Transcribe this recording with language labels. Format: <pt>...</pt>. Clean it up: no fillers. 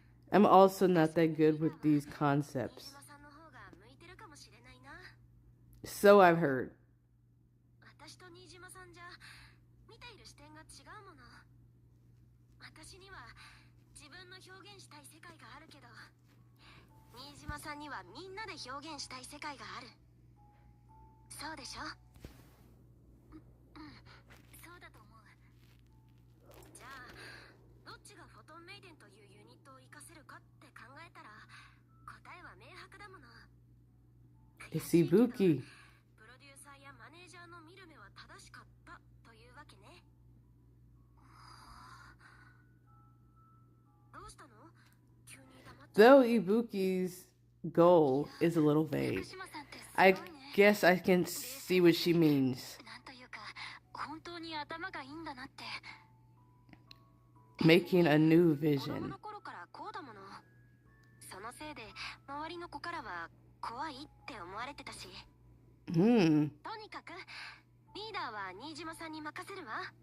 <en>I'm also not that good with these concepts.</en> <ja>新島さんの方が向いてるかもしれないな。</ja> <en>So I've heard.</en> <ja>私と新島さんじゃ見ている視点が違うもの。私には自分の表現したい世界があるけど、新島さんにはみんなで表現したい世界がある。そうでしょ？そうだと思う。じゃあどっちがフォトンメイデンというユニットを活かせるかって考えたら答えは明白だもの。</ja> <en>It's Ibuki.</en> <ja>プロデューサーやマネージャーの見る目は正しかったというわけね。どうしたの？急に黙って。</ja> <en>Though Ibuki's goal is a little vague, I guess I can see what she means.</en> <ja>なんというか本当に頭がいいんだなって。</ja> <en>Making a new</en> <ja>子供</ja> <en>vision.</en> <ja>の頃からこうだもの。そのせいで周りの子からは怖いって思われてたし。とにかくリーダーは新島さんに任せるわ。</ja>